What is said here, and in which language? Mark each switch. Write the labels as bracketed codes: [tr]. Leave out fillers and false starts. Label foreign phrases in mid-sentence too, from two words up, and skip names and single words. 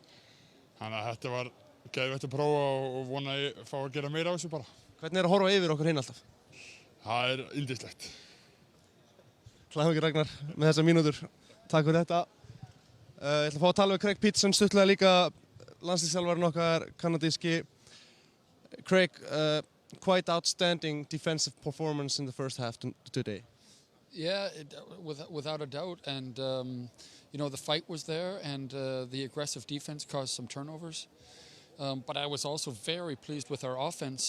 [is] Þannig að þetta var geðveikt að prófa og vona að ég fá að gera meira á þessu bara. Hvernig að horfa yfir okkur hinn alltaf? Það yndislegt. Hlæðum ekki Ragnar með þessar mínútur. Takk fyrir þetta. Ég ætla að fá að tala við Craig Peterson stuttlega líka, landsliðsþjálfarinn okkar kanadíski. [en] Craig, quite outstanding defensive performance in the first half today. Yeah, without a doubt, and the fight was there, and the aggressive defense caused some turnovers. But I was also very pleased with our offense.